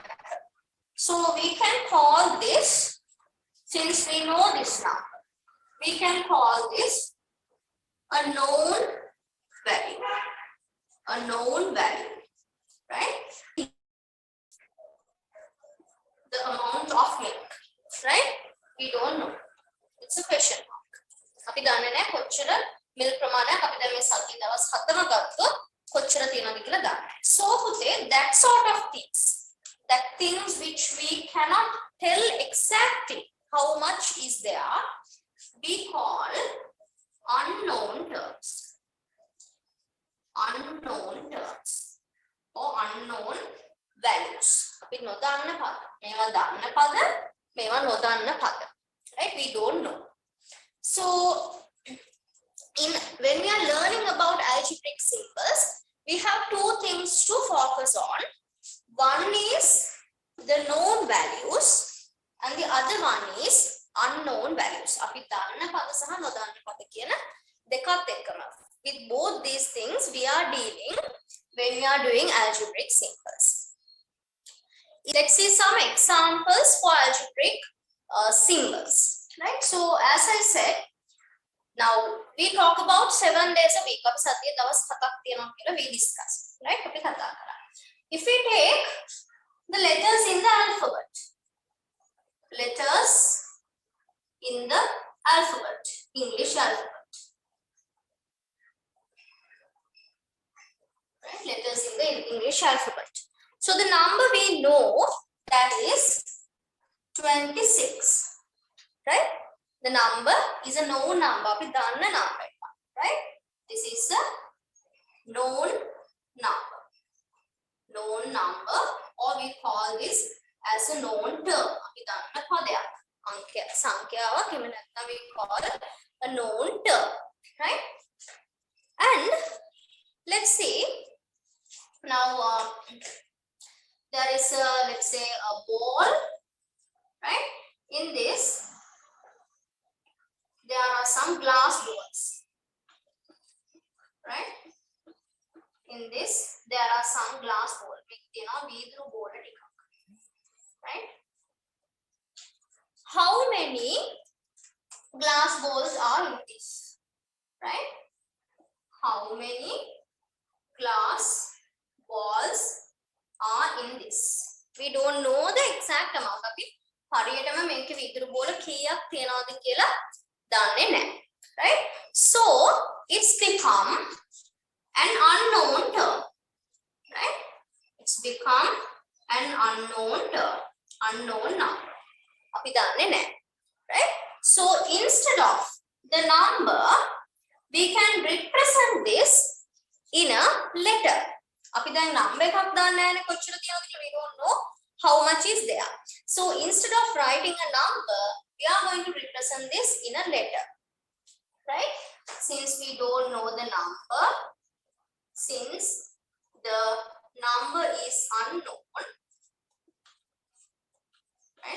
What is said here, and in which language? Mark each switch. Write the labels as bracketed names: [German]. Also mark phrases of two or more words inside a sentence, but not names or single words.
[English] So we can call this, since we know this number, we can call this a known value. A known value. Right? The amount of milk. Right? We don't know. It's a question mark. [Sinhala] අපි දන්නේ නැහැ කොච්චර මිල් ප්‍රමාණයක් අපි දැන් මේ සති දවස් 7ම ගත්තොත් කොච්චර තියෙනවද කියලා දන්නේ. [English] So පුතේ, that sort of things, that things which we cannot tell exactly how much is there, we call unknown terms. Unknown terms or unknown values. [Sinhala] අපි නොදන්න පද. මේවා දන්න පද, මේවා නොදන්න පද. [English] Right? We don't know. So when we are learning about algebraic symbols, we have 2 things to focus on. One is the known values and the other one is unknown values. [Sinhala] අපි දන්න පද සහ නොදන්න පද කියන දෙකත් එක්කම. [English] With both these things we are dealing when we are doing algebraic symbols. Let's see some examples for algebraic symbols. Right? So as I said, now we talk about 7 days a week. [Sinhala] අපි සතියේ දවස් 7ක් තියෙනවා කියලා [English] we discuss. Right? [Sinhala] අපි කතා කරා. [English] If we take the letters in the alphabet. Letters in the alphabet. English alphabet. Right? Letters in the English alphabet. So the number we know, that is 26. Right? The number is a known number. [Sinhala] අපි දන්න [English] number. Right? This is a known number. Known number, or we call this as a known term. [Sinhala] අපි දන්න පදයක්. අංකය සංඛ්‍යාවක් එහෙම නැත්නම් [English] we call it a known term. Right? And let's see. Now there is a, let's say, a ball. Right? In this there are some glass balls. Right? In this there are some glass balls. [Sinhala] වීදුරු බෝල ටිකක්. [English] Right? How many glass balls are in this, right? How many glass balls are in this? We don't know the exact amount. [Sinhala] අපි හරියටම මේකේ විදුරු බෝල කීයක් තියනවද කියලා දන්නේ නැහැ. [English] Right? So it's become an unknown term. Right? It's become an unknown term. Unknown number. [Sinhala] අපි දන්නේ නැහැ. [English] Right? So instead of the number, we can represent this in a letter. [Sinhala] අපි දැන් number එකක් දාන්න නැහැ කොච්චර තියනවද කියලා [English] we don't know how much is there. So instead of writing a number, we are going to represent this in a letter. Right? Since we don't know the number, since the number is unknown, right?